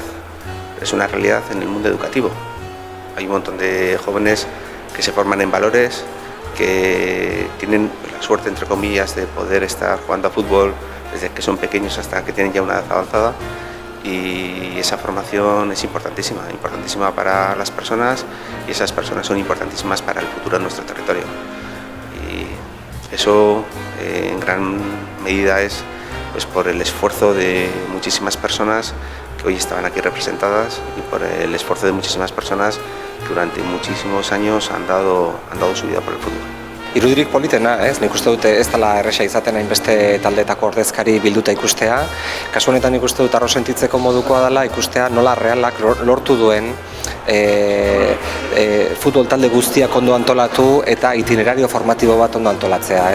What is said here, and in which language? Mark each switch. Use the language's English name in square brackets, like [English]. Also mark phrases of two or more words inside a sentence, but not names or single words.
[Spanish] Es una realidad en el mundo educativo. Hay un montón de jóvenes que se forman en valores, que tienen la suerte, entre comillas, de poder estar jugando a fútbol desde que son pequeños hasta que tienen ya una edad avanzada, y esa formación es importantísima para las personas, y esas personas son importantísimas para el futuro de nuestro territorio. Y eso en gran medida es pues por el esfuerzo de muchísimas personas que hoy estaban aquí representadas y por el esfuerzo de muchísimas personas que durante muchísimos años han dado su vida por el fútbol. [Basque] Irudirik politena, nik uste dut ez dela erresa izaten hainbeste taldeetako ordezkari bilduta ikustea. Kasu honetan nik uste dut arro sentitzeko modukoa dela ikustea nola Realak lortu duen futbol talde guztiak ondo antolatu eta itinerario formatibo bat ondo antolatzea.